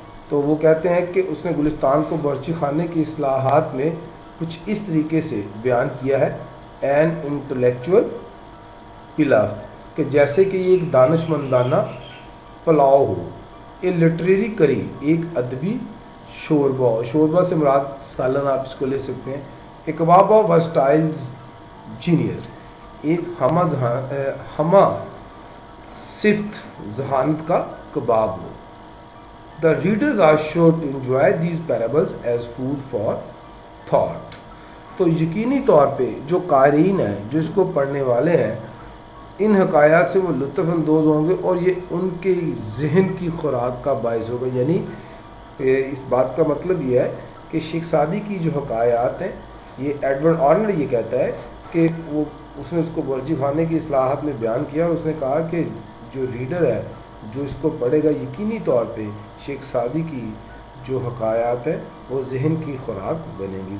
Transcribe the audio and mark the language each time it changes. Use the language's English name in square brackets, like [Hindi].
[Urdu] تو وہ کہتے ہیں کہ اس نے گلستان کو باورچی خانے کی اصلاحات میں کچھ اس طریقے سے بیان کیا ہے، [English] an intellectual pulao, [Urdu] کہ جیسے کہ یہ ایک دانش مندانہ پلاؤ ہو، [English] a literary curry, [Urdu] ایک ادبی شوربہ ہو. شوربہ سے مراد سالن آپ اس کو لے سکتے ہیں. [English] a kebab of versatile genius, [Urdu] ایک ہمہ صفت ذہانت کا کباب ہو. [English] The readers are sure to enjoy these parables as food for thought. [Urdu] تو یقینی طور پہ جو قارئین ہیں، جو اس کو پڑھنے والے ہیں، ان حکایات سے وہ لطف اندوز ہوں گے اور یہ ان کے ذہن کی خوراک کا باعث ہوگا. یعنی اس بات کا مطلب یہ ہے کہ شیخ سعدی کی جو حکایات ہیں، یہ ایڈورڈ آرنر یہ کہتا ہے کہ وہ اس نے اس کو باورچی خانے کی اصلاحات میں بیان کیا اور اس نے کہا کہ جو ریڈر ہے، جو اس کو پڑھے گا، یقینی طور پہ شیخ سعدی کی جو حکایات ہیں وہ ذہن کی خوراک بنیں گی.